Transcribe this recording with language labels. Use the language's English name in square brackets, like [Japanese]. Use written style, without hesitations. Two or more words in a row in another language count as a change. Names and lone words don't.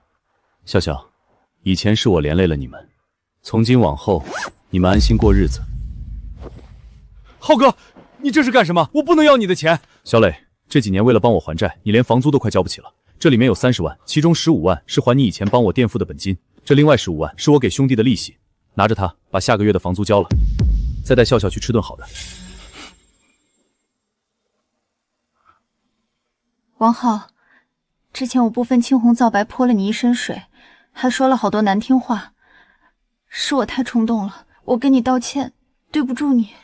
[Chinese] 笑笑，以前是我連累了你們，從今往後，你們安心過日子。浩哥，你這是幹什麼？我不能要你的錢。小磊，這幾年為了幫我還債，你連房租都快交不起了。這裡面有30萬，其中15萬是還你以前幫我墊付的本金，這另外15萬是我給兄弟的利息。拿着它，把下個月的房租交了，再帶笑笑去吃頓好的。王浩，之前我不分青红皂白泼了你一身水，还说了好多难听话，是我太冲动了，我跟你道歉，对不住你。